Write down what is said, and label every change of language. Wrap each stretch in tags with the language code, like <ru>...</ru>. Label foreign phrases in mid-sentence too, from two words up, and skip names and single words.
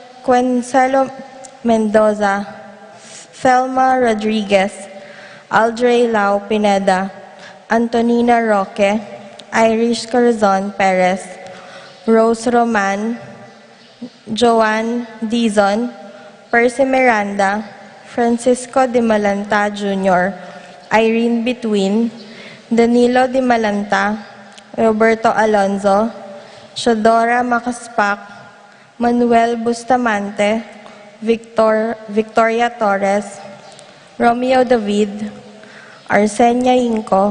<en>Mendoza, Felma Rodriguez, Aldrey Lau Pineda, Antonina Roque, Irish Corazon Perez, Rose Roman, Joanne Dizon, Percy Miranda, Francisco de Malanta Jr., Irene Between, Danilo de Malanta, Roberto Alonzo, Shadora Makaspak, Manuel Bustamante, Victoria Torres, Romeo David, Arsenia Inco,</en>